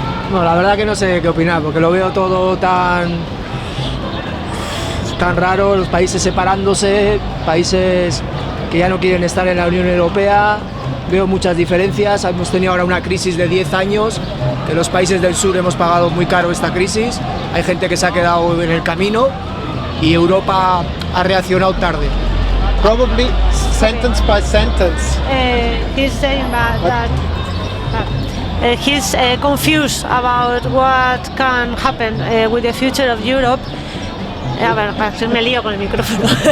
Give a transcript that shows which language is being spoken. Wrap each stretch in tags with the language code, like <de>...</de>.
<es>Bueno, la verdad que no sé qué opinar, porque lo veo todo tan raro, los países separándose, países que ya no quieren estar en la Unión Europea. Veo muchas diferencias. Hemos tenido ahora una crisis de 10 años, que los países del sur hemos pagado muy caro esta crisis. Hay gente que se ha quedado en el camino y Europa ha reaccionado tarde.</es> <en>Probably sentence by sentence. He's saying that he's confused about what can happen with the future of Europe.</en> <es>A ver, me lío con el micrófono.</es>